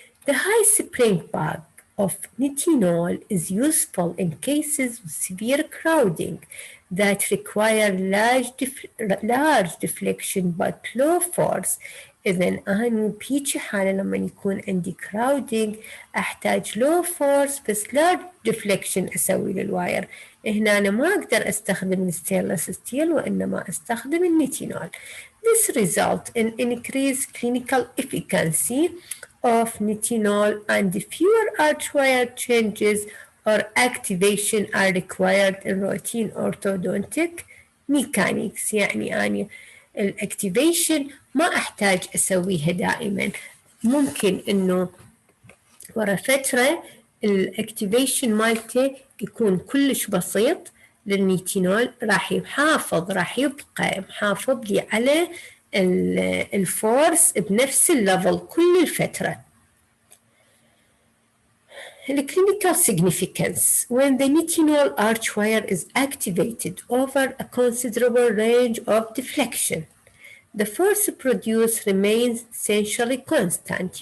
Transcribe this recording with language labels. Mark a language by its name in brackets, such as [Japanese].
[English] The high spring back of nitinol is useful in cases with severe crowding that require large deflection but low force. [Arabic] إذن أنا بهيجي حالة لما يكون عندي crowding أحتاج [English] low force [Arabic] بس [English] large deflection [Arabic] أسوي للواير. هنا أنا ما أقدر أستخدم الستينلس ستيل وإنما أستخدم النيتينول. [English] This results in increased clinical efficacy of nitinol and fewer arch wire changes or activation are required in routine orthodontic mechanics. [Arabic] يعني أنا الاكتيفيشن ما أحتاج أسويها دائما، ممكن إنه ورا فترة الاكتيفيشن مالته يكون كلش بسيط للنيتينول راح يبقى محافظ لي على الفورس بنفس الليفل كل الفترة. [English] The clinical significance: when the nitinol arch wire is activated over a considerable range of deflection, the force produced remains essentially constant.